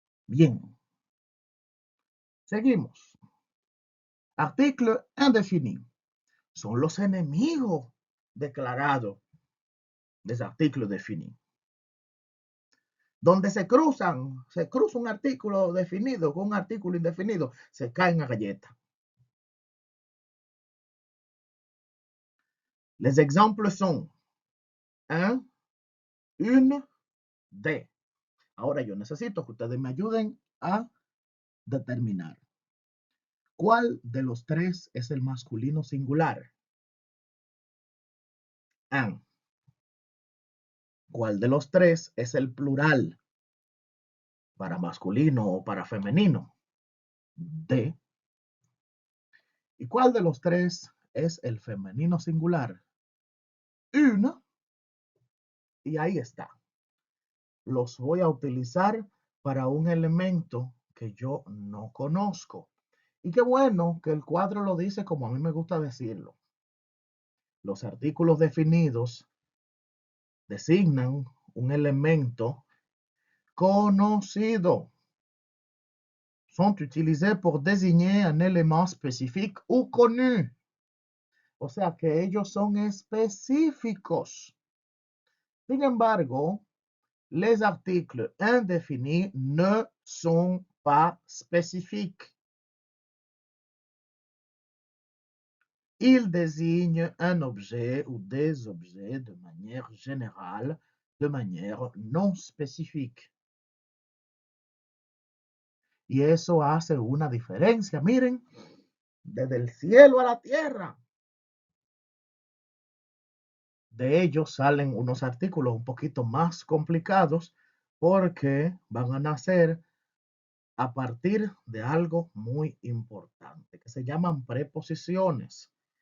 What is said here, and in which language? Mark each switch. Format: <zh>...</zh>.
<es>Bien, seguimos. Artículo indefinido. Son los enemigos declarados de ese artículo definido. Donde se cruza un artículo definido con un artículo indefinido, se caen a galleta.</es> <fr>Les exemples sont un, une, des.</fr> <es>Ahora yo necesito que ustedes me ayuden a determinar cuál de los tres es el masculino singular. Un. ¿Cuál de los tres es el plural para masculino o para femenino? De. ¿Y cuál de los tres es el femenino singular? Une. Y ahí está. Los voy a utilizar para un elemento que yo no conozco. Y qué bueno que el cuadro lo dice como a mí me gusta decirlo. Los artículos definidos designan un elemento conocido.</es> <fr>Sont utilisés pour désigner un élément spécifique ou connu.</fr> <es>O sea que ellos son específicos. Sin embargo,</es> <fr>les articles indéfinis ne sont pas spécifiques. Ils désignent un objet ou des objets de manière générale, de manière non spécifique.</fr> <es>Y eso hace una diferencia. Miren, desde el cielo a la tierra. De ellos salen unos artículos un poquito más complicados porque van a nacer a partir de algo muy importante que se llaman preposiciones.</es>